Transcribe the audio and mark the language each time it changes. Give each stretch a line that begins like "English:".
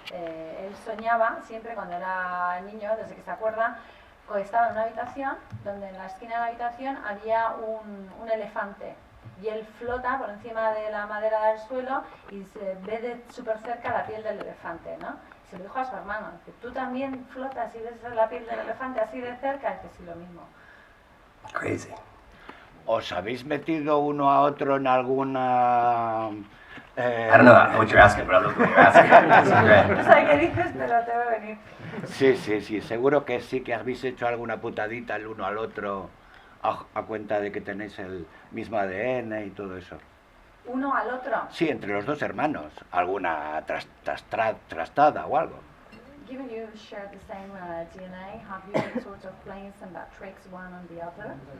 Spanish: Él soñaba siempre cuando era niño, desde que se acuerda, que estaba en una habitación donde en la esquina de la habitación había un elefante y él flota por encima de la madera del suelo y se ve de súper cerca la piel del elefante, ¿no? Se lo dijo a su hermano, que tú también flotas y ves la piel del elefante así de cerca, y que sí, lo mismo.
English: Crazy.
Spanish: ¿Os habéis metido uno a otro en alguna...?
English: I don't know what you're asking, but I love what you're asking. This is great.
Spanish: No sé qué dices, pero te va a venir. Sí, seguro que sí, que habéis hecho alguna putadita el uno al otro a cuenta de que tenéis el mismo ADN y todo eso. ¿Uno al otro? Sí, entre los dos hermanos. ¿Alguna trastada o algo?
English: Given you share the same DNA, have you been sort of playing some bad tricks one on the other?